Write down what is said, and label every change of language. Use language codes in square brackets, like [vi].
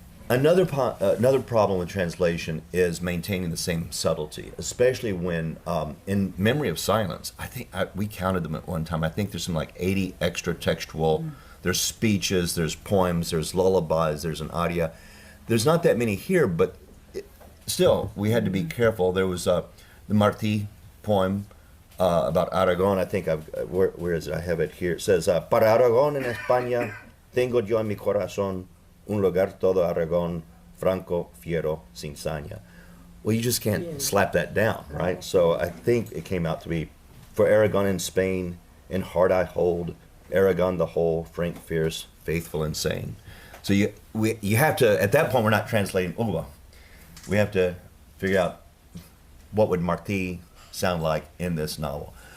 [en] Another problem with translation is maintaining the same subtlety, especially when in Memory of Silence, I think we counted them at one time. I think there's some like 80 extra textual. There's speeches, there's poems, there's lullabies, there's an aria. There's not that many here, but still, we had to be careful. There was the Martí poem about Aragon. I think where is it? I have it here. It says, [es] "Para Aragon en España, tengo yo en mi corazón un lugar todo Aragon, franco, fiero, sin saña." [en] Well, you just can't slap that down, right? So I think it came out to be, "For Aragon in Spain, in heart I hold, Aragon the whole, frank, fierce, faithful, and sane." So you have to, at that point, we're not translating uva. We have to figure out what would Martí sound like in this novel.